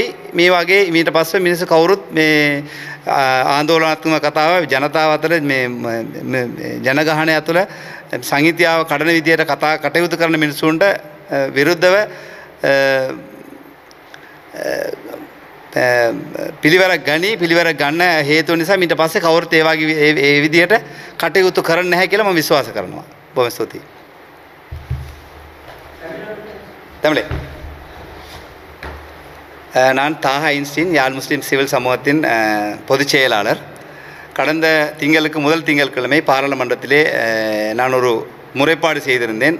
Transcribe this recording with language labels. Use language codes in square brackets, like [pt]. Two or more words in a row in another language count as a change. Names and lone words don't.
[si] මේ වගේ ඊට පස්සේ මිනිස්සු කවුරුත් මේ ආందోලනාත්මක කතාව ජනතාව අතර මේ ජනගහනය ඇතුළ සංහිතියාව කඩන විදියට කටයුතු කරන මිනිස්සුන්ට විරුද්ධව පිළිවෙලක් ගන්න හේතුව නිසා ඊට පස්සේ කවුරුත් ඒ වගේ ඒ විදියට කටයුතු කරන්නේ නැහැ කියලා මම විශ්වාස කරනවා. බොහොම ස්තුතියි. [ta] தமிழே நான் தாஹா ஐன்ஸ்டீன் யாழ் முஸ்லிம் சிவில் சமூகத்தின் பொதுச் செயலாளர். கடந்த முதல் திங்கட்கிழமை பாராளுமன்றத்திலே நான் ஒரு முறைப்பாடு செய்திருந்தேன்.